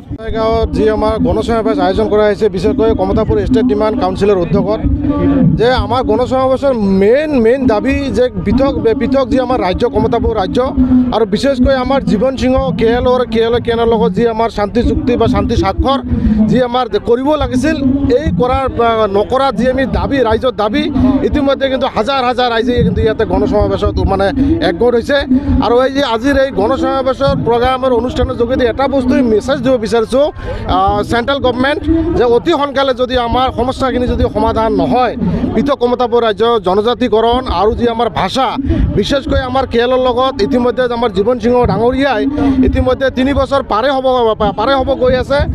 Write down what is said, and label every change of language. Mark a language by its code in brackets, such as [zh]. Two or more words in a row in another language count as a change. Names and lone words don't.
[bn] যে আমার গণসমাবেশ আয়োজন করা হয়েছে, বিশেষ করে কমতাপুর স্টেট ডিমান্ড কাউন্সিলের অধ্যক্ষ, যে আমার গণসমাবেশের মেইন দাবি যে পৃথক যে আমার রাজ্য কমতাপুর রাজ্য, আর বিশেষ করে আমার জীবন সিংহ কেএলও কেএনের লগত যে আমার শান্তি চুক্তি বা শান্তি স্বাক্ষর যে আমার [as] কৰিব লাগিছিল, এই নকৰাৰ যে আমি দাবি, ৰাইজৰ দাবি, ইতিমধ্যে কিন্তু হাজাৰ ৰাইজে কিন্তু ইয়াতে গণসমাবেশত মানে একগোট হৈছে। আৰু এই যে আজিৰ এই গণসমাবেশৰ প্ৰগ্ৰামৰ অনুষ্ঠানৰ যোগেদি এটা বস্তু মেছেজ দিব বিচাৰিছোঁ [en] central government, [as] যে অতি সোনকালে যদি আমাৰ সমস্যাখিনি যদি সমাধান নহয়, পৃথক কমতাপুৰ ৰাজ্যৰ জনজাতিকৰণ আৰু যি আমাৰ ভাষা, বিশেষকৈ আমাৰ কেএলৰ লগত ইতিমধ্যে আমাৰ জীবন সিংহ ডাঙৰীয়াই ইতিমধ্যে 3 বছৰ পাৰে হ'ব গৈ আছে,